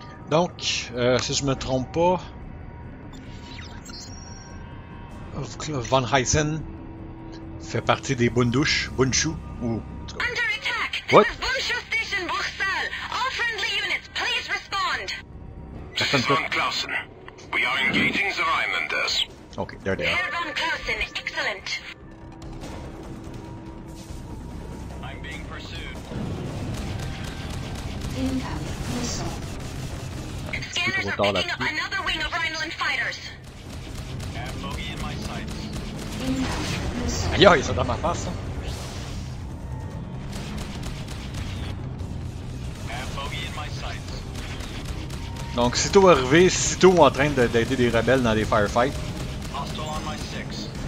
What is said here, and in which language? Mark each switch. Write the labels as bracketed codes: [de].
[fr] Donc, si je me trompe pas, Von Heisen fait partie des Bundschu ou... [en] Under attack! What? This is Bundschu Station, Bruxelles. All friendly units, please respond. This is Von Clausen. We are engaging the Rhinelanders. Okay, there they are. Herr Von Clausen, excellent. I'm being pursued. Incoming missile. Scanners are picking up another wing of Rhineland fighters. Have bogey in my sights. Incoming missile. [fr] Aïe, aïe, ça dans ma face, ça. [en] Have bogey in my sights. [fr] Donc, sitôt arrivé, sitôt en train d'aider des rebelles dans des firefights. [en] Hostile on my 6.